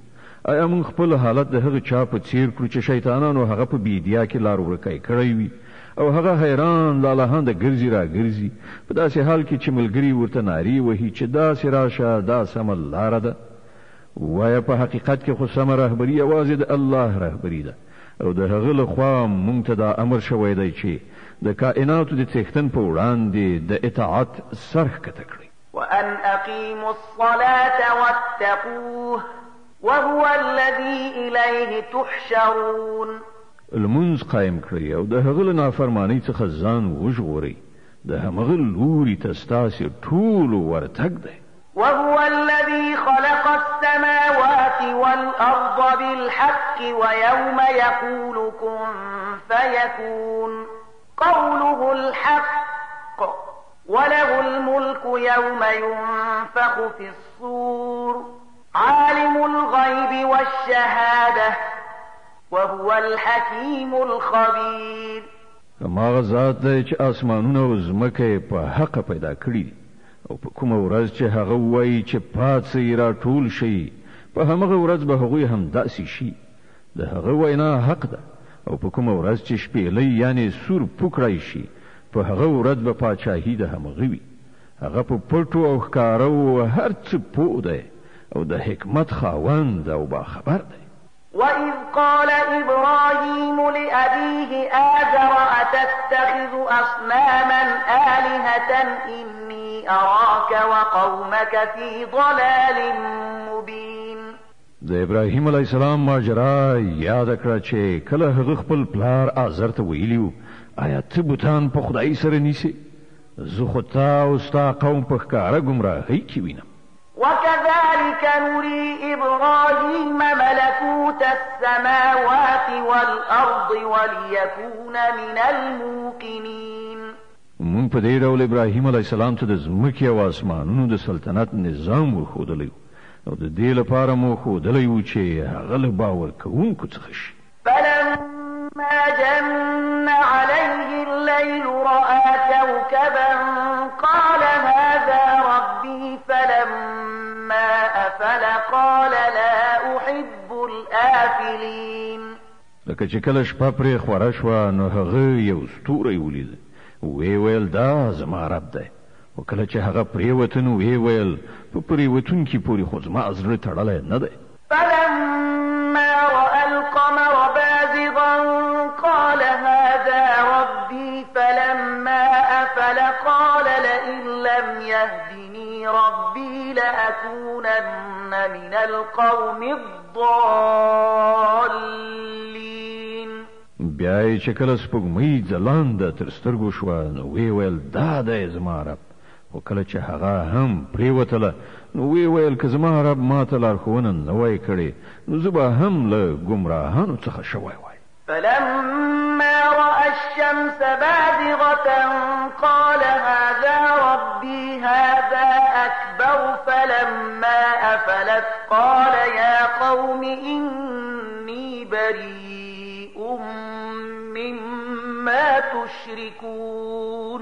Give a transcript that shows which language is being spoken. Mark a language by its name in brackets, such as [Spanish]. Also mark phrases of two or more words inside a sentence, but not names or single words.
[Pashto] آیا موږ خپل حالت د هغه چا په څیر کړو چې شیطانانو هغه په بیدیا کې لار ورکای کړی وي او هغه حیران لالهانده ګرځي را ګرځي په داسې حال کې چې ملګري ورته نارې وهي چې داسې راشه دا سمه لاره ده؟ وایه په حقیقت کې خو سمه رهبري یوازې د الله رهبري ده، او د هغه له خوا موږ ته دا امر شوی دی چې د کائناتو د څښتن په وړاندې د اطاعت سر ښکته کړئ. [Arabic] وأن أقيموا الصلاة واتقوه وهو الذي إليه تحشرون. [Pashto] المنځ قائم کړئ او د هغه له نافرمانۍ څخه ځان وژغورئ، د همغه لوري ته ستاسې ټولو ورتګ دی. [Arabic] وهو الذي خلق السماوات السماوات والأرض بالحق ويوم يقول كن فيكون قوله الحق وله الملك يوم ينفخ في الصور عالم الغيب والشهادة وهو الحكيم الخبير. [Pashto] هماغه ذات دی چې اسمانونه او ځمکه په حق پیدا کړي او په کومه ورځ چې هغه وایي چې پاتې را ټول شي په همغه ورځ به هغوی هم داسې شي. د هغه وینا حق ده او په کومه ورځ چې شپېلۍ یعنی سور پوکړی شي په هغه ورځ به پاچاهي د همغه وي. هغه په پټو او ښکارو هر څه پوه دی او د حکمت خاوند او باخبر دی. [Arabic] وَإِذْ قَالَ إِبْرَاهِيمُ لِأَبِيهِ آزَرَ أَتَتَّخِذُ أَصْنَامًا آلِهَةً إِنِّي أَرَاكَ وَقَوْمَكَ فِي ضَلَالٍ مُبِينٍ. [Pashto] د ابراهیم [Arabic] علیه السلام [Pashto] ماجرا یاد کړه چې کله هغه خپل پلار آزر ته ویلیو آیا ته بوتان په خدای سره نیسې؟ زه خو تا او ستا قوم په ښکاره ګمراهۍ کې وینم. [Arabic] وكذلك نري إبراهيم ملكوت السماوات والأرض وليكون من الموقنين. [Pashto] مونږ په دې ډول ابراهیم [Arabic] علیه السلام [Pashto] ته د ځمکې او اسمانونو د سلطنت نظام ورښودلی او د دې لپاره مو ښودلی و چې هغه له باور کوونکو څخه شي. [Arabic] فلما جن عليه الليل رأى كوكبا قال هذا ربي فلما أفل قال لا أحب الآفلين. [Pashto] لکه چې کله شپه پرې خوره شوه نو هغه یو ستوری ولید وی ویل دا زما رب دی او کله چې هغه پرېوته نو وی ویل په پرېوتونکي پورې خو زما زړه تړلی نه دی. [Arabic] فلما رأى القمر بازغا قال هذا ربي فلما أفل قال لئن لم يهدني ربي لأكونن من القوم الضالين. [Pashto] بیا یې چې کله سپوږمۍ ځلانده تر سترګو شوه نو وی ویل دا دی زما رب خو کله چې هغه هم پرېوتله نو وی ویل که زما رب ما ته لارښوونه نه وای کړې نو زه به هم له ګمراهانو څخه شوی وای. [Arabic] فلما رأى الشمس بازغة قال هذا ربي هذا أكبر فلما أفلت قال يا قوم إني بريء مما تشركون.